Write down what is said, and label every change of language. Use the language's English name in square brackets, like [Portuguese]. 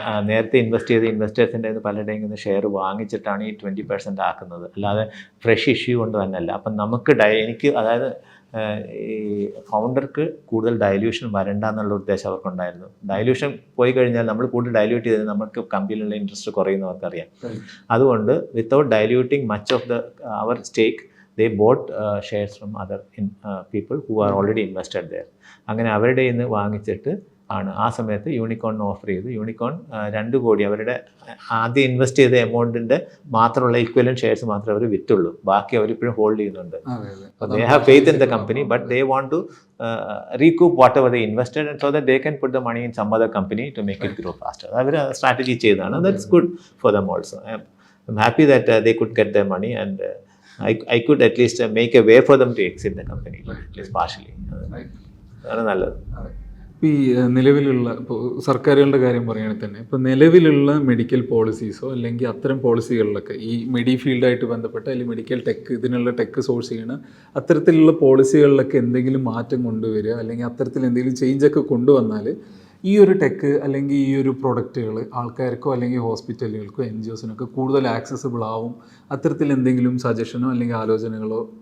[Malayalam] നേരത്തെ ഇൻവെസ്റ്റ് ചെയ്ത ഇൻവെസ്റ്റേഴ്സിൻ്റെ പലരുടെയും നിന്ന് ഷെയർ വാങ്ങിച്ചിട്ടാണ് ഈ 20% ആക്കുന്നത്, അല്ലാതെ ഫ്രഷ് ഇഷ്യൂ കൊണ്ട് തന്നെയല്ല. അപ്പം നമുക്ക് എനിക്ക് അതായത് ഈ ഫൗണ്ടർക്ക് കൂടുതൽ ഡൈല്യൂഷൻ വരണ്ട എന്നുള്ള ഉദ്ദേശം അവർക്കുണ്ടായിരുന്നു. ഡൈല്യൂഷൻ പോയി കഴിഞ്ഞാൽ നമ്മൾ കൂടുതൽ ഡൈല്യൂട്ട് ചെയ്ത് നമുക്ക് കമ്പനിയിലുള്ള ഇൻട്രസ്റ്റ് കുറയുന്നവർക്കറിയാം. അതുകൊണ്ട് [English] Without diluting much of our stake they bought shares from other people who are already invested there. [Malayalam] അങ്ങനെ അവരുടെ നിന്ന് വാങ്ങിച്ചിട്ട് ആണ് ആ സമയത്ത് യൂണിക്കോണിന് ഓഫർ ചെയ്തു. യൂണിക്കോൺ 2 കോടി അവരുടെ ആദ്യം ഇൻവെസ്റ്റ് ചെയ്ത എമൗണ്ടിൻ്റെ മാത്രമുള്ള ഇക്വലൻറ്റ് ഷെയർസ് മാത്രമേ അവർ വിറ്റുള്ളൂ. ബാക്കി അവരിപ്പോഴും ഹോൾഡ് ചെയ്യുന്നുണ്ട്. [English] They have faith in the company but they want to recoup whatever they invested and so that they can put the money in some other company to make it grow faster. [Malayalam] Our strategy ചെയ്തതാണ്. [English] That's good for them also. I'm happy that they could get their money and I could at least make a way for them to exit the company, at least partially. [Malayalam] അതാണ് നല്ലത്. ഈ നിലവിലുള്ള ഇപ്പോൾ സർക്കാരുകളുടെ കാര്യം പറയുകയാണെങ്കിൽ തന്നെ ഇപ്പോൾ നിലവിലുള്ള മെഡിക്കൽ പോളിസീസോ അല്ലെങ്കിൽ അത്തരം പോളിസികളിലൊക്കെ ഈ ഫീൽഡായിട്ട് ബന്ധപ്പെട്ട അല്ലെങ്കിൽ മെഡിക്കൽ ടെക് ഇതിനുള്ള ടെക് സോഴ്സ് ചെയ്യണ അത്തരത്തിലുള്ള പോളിസികളിലൊക്കെ എന്തെങ്കിലും മാറ്റം കൊണ്ടുവരിക അല്ലെങ്കിൽ അത്തരത്തിൽ എന്തെങ്കിലും ചേഞ്ചൊക്കെ കൊണ്ടുവന്നാൽ ഈ ഒരു ടെക് അല്ലെങ്കിൽ ഈ ഒരു പ്രൊഡക്റ്റുകൾ ആൾക്കാർക്കോ അല്ലെങ്കിൽ ഹോസ്പിറ്റലുകൾക്കോ NGOസിനൊക്കെ കൂടുതൽ ആക്സസിബിൾ ആവും, അത്തരത്തിൽ എന്തെങ്കിലും സജഷനോ അല്ലെങ്കിൽ ആലോചനകളോ?